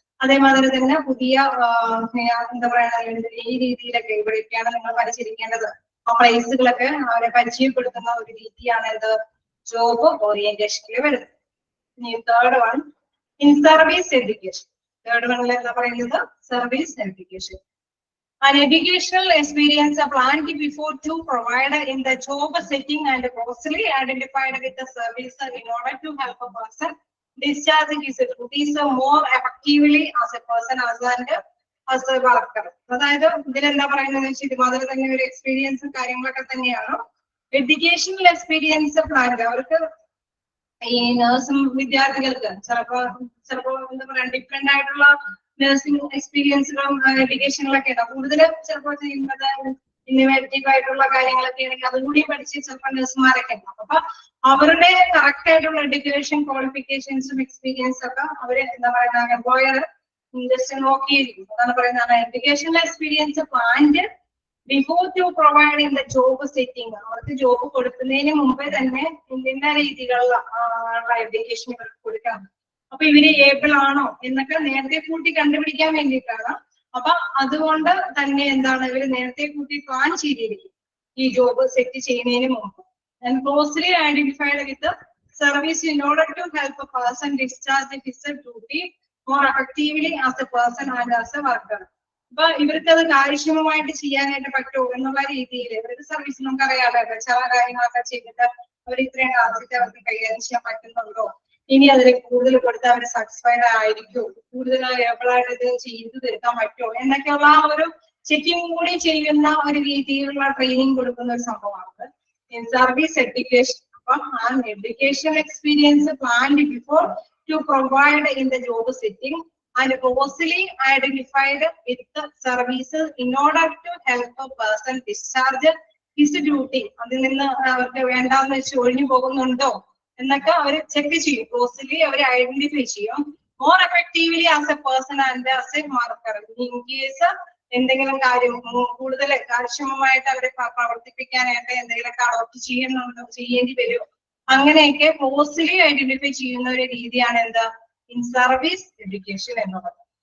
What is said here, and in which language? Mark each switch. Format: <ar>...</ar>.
<ml>അതേമാതിരി തന്നെ പുതിയ എന്താ പറയാ ഈ രീതിയിലൊക്കെ ഇവിടെയൊക്കെയാണ് നിങ്ങൾ പരിചരിക്കേണ്ടത്. ആ പ്ലേസുകളൊക്കെ അവരെ പരിചയപ്പെടുത്തുന്ന ഒരു രീതിയാണ് എന്ത് ജോബ് ഓറിയന്റേഷനിൽ വരുന്നത്.</ml> <en>ഇനി third one in service education.</en> <ml>Third വണ്ണിൽ എന്താ പറയുന്നത്</ml> <en>Service education. An educational experience planned before to provide in the job setting and closely identified with the service in order to help a person discharge his duties more effectively as a person as a worker.</en> <ml>അതായത് ഇതിലെന്താ പറയുന്നത് വെച്ചാൽ ഇതുമാതിരി തന്നെ ഒരു എക്സ്പീരിയൻസും കാര്യങ്ങളൊക്കെ തന്നെയാണ്. എഡ്യൂക്കേഷണൽ എക്സ്പീരിയൻസ് പ്ലാൻ അവർക്ക് ഈ നഴ്സിംഗ് വിദ്യാർത്ഥികൾക്ക് ചിലപ്പോ എന്താ പറയാ ഡിഫറെന്റ് ആയിട്ടുള്ള നഴ്സിംഗ് എക്സ്പീരിയൻസുകളും എഡ്യൂക്കേഷനിലൊക്കെ ഉണ്ടാവും. കൂടുതലും ചിലപ്പോൾ ചെയ്യുന്നത് ഇന്നോവേറ്റീവ് ആയിട്ടുള്ള കാര്യങ്ങളൊക്കെ ആണെങ്കിൽ അതുകൂടി പഠിച്ച് ചിലപ്പോൾ നഴ്സുമാരൊക്കെ ഉണ്ടാവും. അപ്പൊ അവരുടെ കറക്റ്റ് ആയിട്ടുള്ള എഡ്യൂക്കേഷൻ ക്വാളിഫിക്കേഷൻസും എക്സ്പീരിയൻസും ഒക്കെ അവര് എന്താ പറയുക എംപ്ലോയർ ജസ്റ്റ് നോക്കിയിരിക്കും. അതാണ് പറയുന്നത്</ml> <en>Educational experience planned before to provide in the job setting.</en> <ml>അവർക്ക് ജോബ് കൊടുക്കുന്നതിന് മുമ്പേ തന്നെ ഇന്ത്യൻ രീതികളിലുള്ള എഡ്യൂക്കേഷൻ ഇവർക്ക് കൊടുക്കണം. അപ്പൊ ഇവര് ഏബിൾ ആണോ എന്നൊക്കെ നേരത്തെ കൂട്ടി കണ്ടുപിടിക്കാൻ വേണ്ടിയിട്ടാണ് അപ്പൊ അതുകൊണ്ട് തന്നെ എന്താണ് ഇവര് നേരത്തെ കൂട്ടി പ്ലാൻ ചെയ്തിരിക്കും ഈ ജോബ് സെറ്റ് ചെയ്യുന്നതിന് മുമ്പ്.</ml> <en>And closely identified with the service in order to help a person discharge his duty more effectively as a person and as a worker.</en> <ml>അപ്പൊ ഇവർക്ക് അത് കാര്യക്ഷമമായിട്ട് ചെയ്യാനായിട്ട് പറ്റുമോ എന്നുള്ള രീതിയിൽ ഇവരുടെ സർവീസ് നമുക്കറിയാമല്ലോ, ചില കാര്യങ്ങളൊക്കെ ചെയ്തിട്ട് അവർ ഇത്രയും ടാർഗറ്റ് അവർക്ക് കൈകാര്യം ചെയ്യാൻ പറ്റുന്നുണ്ടോ, ഇനി അതിൽ കൂടുതൽ കൊടുത്ത് അവർ സാറ്റിസ്ഫൈഡ് ആയിരിക്കും, കൂടുതൽ ഏബിളായിട്ട് ഇത് ചെയ്തു തീർക്കാൻ പറ്റുമോ എന്നൊക്കെയുള്ള ആ ഒരു ചെക്കിംഗ് കൂടി ചെയ്യുന്ന ഒരു രീതിയിലുള്ള ട്രെയിനിങ് കൊടുക്കുന്ന ഒരു സംഭവമാണ് in service education.</ml> <en>And education experience planned before to provide in the job setting and closely identified with the services in order to help a person discharge his duty.</en> <ml>അതിൽ നിന്ന് അവർക്ക് വേണ്ടാന്ന് വെച്ച് ഒഴിഞ്ഞു പോകുന്നുണ്ടോ എന്നൊക്കെ അവർ ചെക്ക് ചെയ്യും, ക്ലോസ്ലി അവർ identify ചെയ്യും.</ml> <en>More effectively as a person and as a marker.</en> <ml>In case എന്തെങ്കിലും കാര്യം കൂടുതൽ കാര്യക്ഷമമായിട്ട് അവരെ പ്രവർത്തിപ്പിക്കാനായിട്ട് എന്തെങ്കിലുമൊക്കെ അഡോപ്റ്റ് ചെയ്യേണ്ടി വരും, അങ്ങനെയൊക്കെ ക്ലോസ്ലി ഐഡന്റിഫൈ ചെയ്യുന്ന ഒരു രീതിയാണ് എന്താ ഇൻ സർവീസ് എഡ്യൂക്കേഷൻ എന്നുള്ളത്.</ml>